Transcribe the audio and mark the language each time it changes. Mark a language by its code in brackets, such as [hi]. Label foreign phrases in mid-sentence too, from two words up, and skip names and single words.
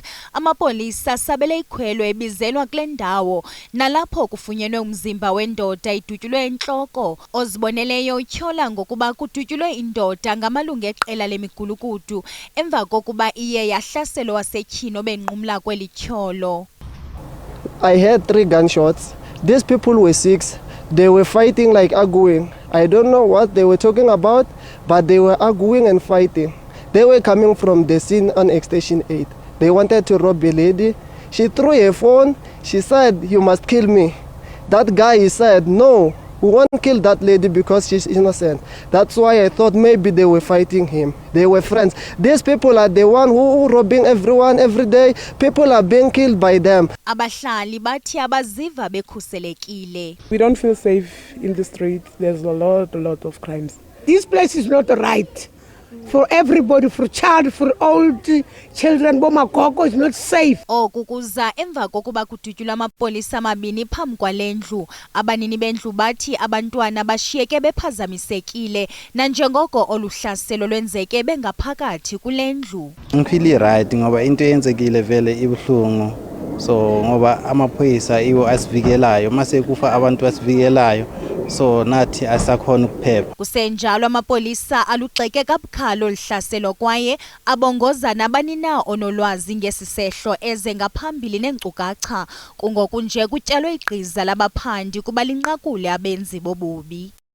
[xh] Amapolisa sabele ikhwelo ebizelwa kule ndawo nalapho kufunyenwe umzimba wendoda idutyulwe entloko. Oziboneleyo utyhola ngokuba kudutyulwe indoda ngamalungu eqela lemigulukudu emva kokuba iye yahlaselo wasetyhini obenqumla kweli tyholo. [en] I heard 3 gunshots. These people were 6. They were fighting like arguing. I don't know what they were talking about, but they were arguing and fighting. They were coming from the scene on Extension 8. They wanted to rob a lady. She threw her phone. She said, "You must kill me." That guy said, "No, we won't kill that lady because she's innocent." That's why I thought maybe they were fighting him. They were friends. These people are the one who robbing everyone every day. People are being killed by them. [xh] Abahlali bathi abaziva bekhuselekile. [en] We don't feel safe in the street. There's a lot of crimes. This place is not right for everybody, for child, for old children. Bomakoko is not safe. [xh] Oku kuza emva kokuba kudutyulwa amapolisa amabini phambi kwale ndlu. Abanini bendlu bathi abantwana bashiyeke bephazamisekile nanjengoko oluhlaselo lwenzeke bengaphakathi kule ndlu. [zu] Ngiphili right ngoba into yenzekile vele ibuhlungu so ngoba amaphoyisa iwo asivikelayo mase kufa abantu asivikelayo so nathi asakhona ukuphepha. [xh] Kusenjalo amapolisa alugxeke kabukhalo lihlaselo kwaye abongoza nabanina onolwazi ngesisehlo eze ngaphambili neenkcukacha kungoku nje kutyalwe igqiza labaphandi kuba linqakule abenzi bobubi.